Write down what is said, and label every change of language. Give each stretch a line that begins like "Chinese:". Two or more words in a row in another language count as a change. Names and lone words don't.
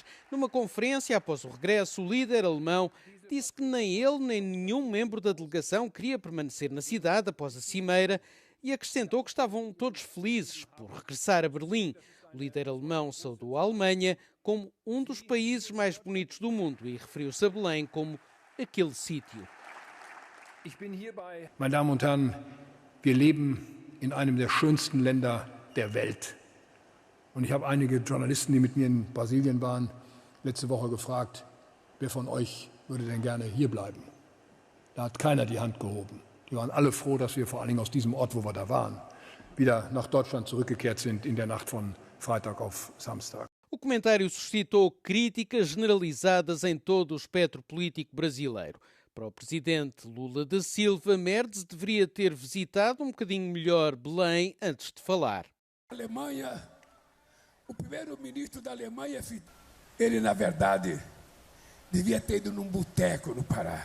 Portuguese: Numa conferência após o regresso, o líder alemão disse que nem ele nem nenhum membro da delegação queria permanecer na cidade após a cimeira e acrescentou que estavam todos felizes por regressar a Berlim. O líder alemão saudou a Alemanha como um dos países mais bonitos do mundo e referiu-se a Belém como aquele sítio.
German: Meine Damen und Herren, wir leben in einem der schönsten Länder der Welt. Und ich habe einige Journalisten, die mit mir in Brasilien waren, letzte Woche gefragt, wer von euch würde denn gerne hier bleiben? Da hat keiner die Hand gehoben. Die waren alle froh, dass wir vor allen Dingen aus diesem Ort, wo wir da waren, wieder nach Deutschland zurückgekehrt sind in der Nacht von Freitag auf Samstag.
Portuguese: O comentário suscitou críticas generalizadas em todo o espectro político brasileiro. Para o presidente Lula da Silva, Merz deveria ter visitado um bocadinho melhor Belém antes de falar. Alemanha, o primeiro-ministro da Alemanha, ele, na verdade, devia ter ido num boteco no Pará.